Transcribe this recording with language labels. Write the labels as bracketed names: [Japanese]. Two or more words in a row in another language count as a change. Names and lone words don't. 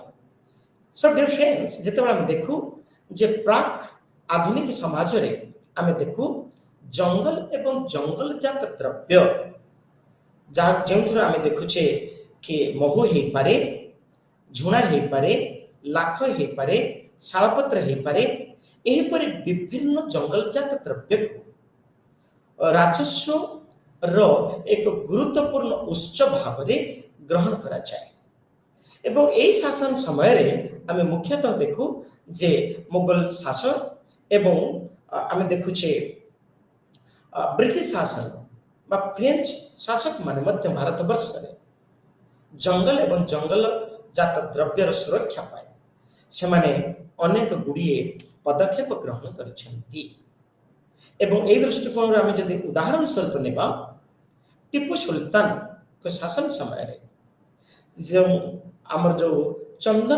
[English] so dear friends, [Odia] ଯେତେବେଳେ ଆମେ ଦେଖୁ ଯେ ପ୍ରାକ୍ ଆଧୁନିକ ସମାଜରେ ଆମେ ଦେଖୁ ଜଙ୍ଗଲ ଏବଂ ଜଙ୍ଗଲଜାତ ଦ୍ରବ୍ୟ, ଯେଉଁଥିରେ ଆମେ ଦେଖୁଛେ କି ମହୁ ହେଇପାରେ, ଝୁଣା ହେଇପାରେ, ଲାଖ ହେଇପାରେ, ଶାଳପତ୍ର ହେଇପାରେ, ଏହିପରି ବିଭିନ୍ନ ଜଙ୍ଗଲଜାତ ଦ୍ରବ୍ୟକୁ ରାଜସ୍ୱର ଏକ ଗୁରୁତ୍ୱପୂର୍ଣ୍ଣ ଉତ୍ସ ଭାବରେ ଗ୍ରହଣ କରାଯାଏ। ଏବଂ ଏହି ଶାସନ ସମୟରେ ଆମେ ମୁଖ୍ୟତଃ ଦେଖୁ ଯେ ମୋଗଲ ଶାସନ ଏବଂ ଆମେ ଦେଖୁଛେ ବ୍ରିଟିଶ ଶାସନ ବା ଫ୍ରେଞ୍ଚ ଶାସକ ମାନେ ମଧ୍ୟ ଭାରତବର୍ଷରେ ଜଙ୍ଗଲ ଏବଂ ଜଙ୍ଗଲ ଜାତ ଦ୍ରବ୍ୟର ସୁରକ୍ଷା ପାଇଁ ସେମାନେ ଅନେକ ଗୁଡ଼ିଏ ପଦକ୍ଷେପ ଗ୍ରହଣ କରିଛନ୍ତି। ଏବଂ ଏହି ଦୃଷ୍ଟିକୋଣରୁ ଆମେ ଯଦି ଉଦାହରଣ ସ୍ୱରୂପ ନେବା, ଟିପୁ ସୁଲତାନଙ୍କ ଶାସନ ସମୟରେ ଯେଉଁ ଆମର ଯେଉଁ ଚନ୍ଦନ